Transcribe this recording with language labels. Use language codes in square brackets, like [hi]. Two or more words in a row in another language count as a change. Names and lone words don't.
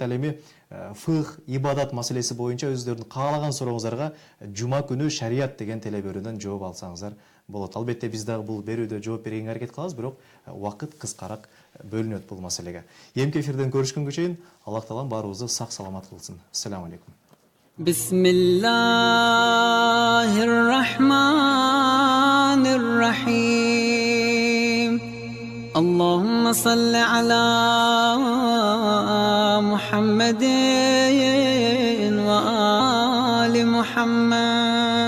[ky] Ал эми фых, ибадат маселеси боюнча өзүлөрүнүн каалаган сурооңуздарга жума күнү шарият деген телеберүүдөн жооп алсаңыздар болот. Албетте биз дагы бул берүүдө жооп бергенге аракет кылабыз, бирок убакыт кыскараак бөлүнөт бул маселеге. Эмки эфирден көрүшкөнгө чейин Аллах таалам баарыбызды сак саламат кылсын. [ar] السلام عليكم. بسم الله الرحمن الرحيم. اللهم صل على محمد وآل محمد.